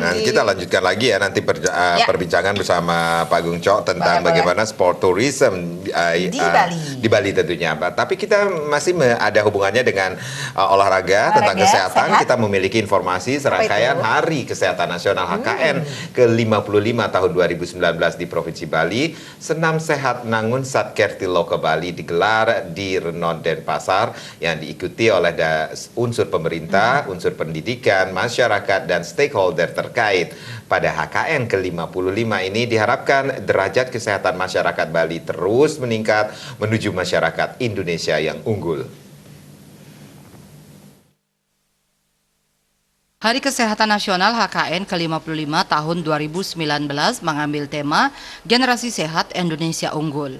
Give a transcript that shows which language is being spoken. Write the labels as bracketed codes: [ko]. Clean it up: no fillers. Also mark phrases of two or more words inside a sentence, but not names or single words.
[id] Nanti kita lanjutkan lagi ya nanti perbincangan bersama Pak Gung Cok tentang bagaimana [en] sport tourism [id] di Bali tentunya. Tapi kita masih ada hubungannya dengan olahraga tentang kesehatan. Kita memiliki informasi serangkaian Hari Kesehatan Nasional HKN ke-55 tahun 2019 di Provinsi Bali. Senam Sehat Nangun Satkerti Loka Bali digelar di Renon Denpasar yang diikuti oleh unsur pemerintah, unsur pendidikan, masyarakat, dan stakeholder terkait. Pada HKN ke-55 ini diharapkan derajat kesehatan masyarakat Bali terus meningkat menuju masyarakat Indonesia yang unggul. Hari Kesehatan Nasional HKN ke-55 tahun 2019 mengambil tema Generasi Sehat Indonesia Unggul.